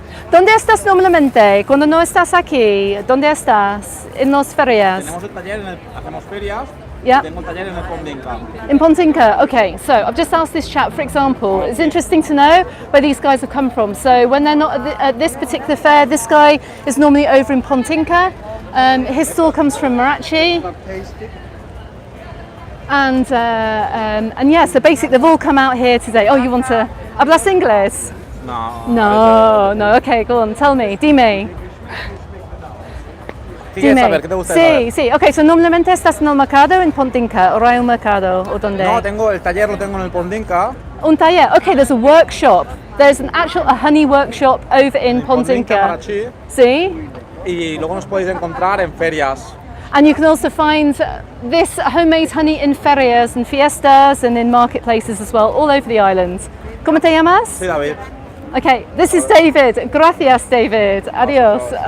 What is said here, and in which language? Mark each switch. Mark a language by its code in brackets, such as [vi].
[es] ¿Dónde estás normalmente? Cuando no estás aquí, ¿dónde estás? En las ferias. Tenemos el taller, hacemos ferias. [en] Yeah. [es] Tengo el taller en el Pondinca. [en] In Pontinka, okay. So I've just asked this chap, for example, it's interesting to know where these guys have come from. So when they're not at this particular fair, this guy is normally over in Pontinka. His stall comes from Marachi. And yeah, so basically they've all come out here today. Oh, you want to... [es] ¿Hablas inglés? [en] No, okay, go on, tell me, dime. [es] ¿Quieres saber? ¿Qué te gusta saber? Sí. Okay, so normalmente estás en el mercado en Pontinka, o hay un mercado, o dónde? No, tengo el taller, lo tengo en el Pondinca. Un taller, [en] okay, there's a workshop. There's a honey workshop over in Pontinka. [es] Marachi. Sí. Y luego nos podéis encontrar en ferias. [en] And you can also find this homemade honey in ferias and fiestas and in marketplaces as well, all over the island. [es] ¿Cómo te llamas? Sí, David. [en] Okay, this is David. [es] Gracias, David. Adios.